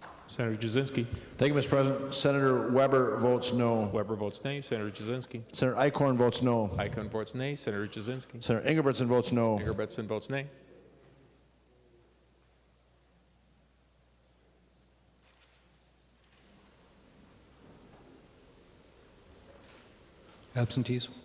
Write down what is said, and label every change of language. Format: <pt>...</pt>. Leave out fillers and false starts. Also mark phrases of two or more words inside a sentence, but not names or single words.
<en>Senator Jasinski. Thank you, Mr. President. Senator Weber votes no. Weber votes nay. Senator Jasinski. Senator Eichhorn votes no. Icahn votes nay. Senator Jasinski. Senator Ingebrigtsen votes no. Ingebrigtsen votes nay. Absentees?</en>